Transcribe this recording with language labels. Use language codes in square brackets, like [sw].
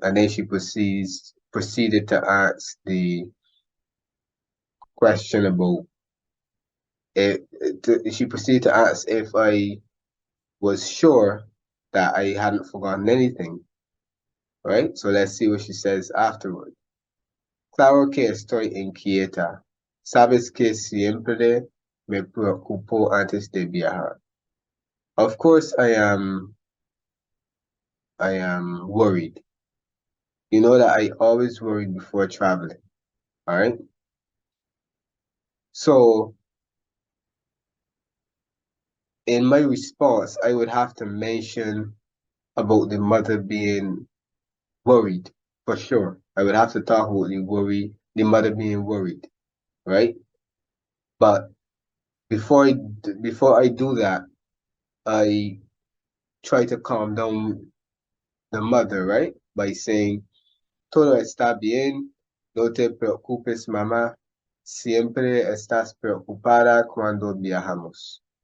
[en] And then she proceeded to ask the question about she proceeded to ask if I was sure that I hadn't forgotten anything. Right? So let's see what she says afterward. [es] Claro que estoy inquieta. Sabes que siempre me preocupo antes de viajar. [en] Of course I am worried. You know that I always worry before traveling. All right? So in my response, I would have to mention about the mother being worried for sure. I would have to talk about the mother being worried, right? But before I do that, I try to calm down the mother, right? By saying, [es] todo está bien, no te preocupes, mamá. Siempre estás preocupada cuando viajamos.